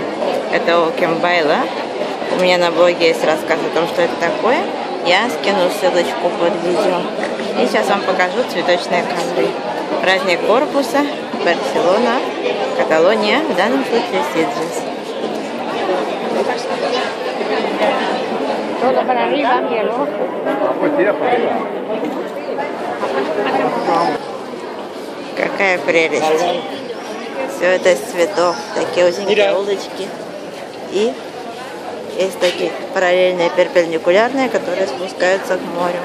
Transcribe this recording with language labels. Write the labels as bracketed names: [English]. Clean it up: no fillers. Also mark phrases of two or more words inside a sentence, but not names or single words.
[Russian] Это Окимбайла. У меня на блоге есть рассказ о том, что это такое. Я скину ссылочку под видео. И сейчас вам покажу цветочные ковры. Праздник корпуса, Барселона, Каталония, в данном случае Сиджес. [Spanish] Todo para arriba, míralo. [Russian] Какая прелесть. Все это из цветов. Такие узенькие улочки. И есть такие параллельные, перпендикулярные, которые спускаются к морю.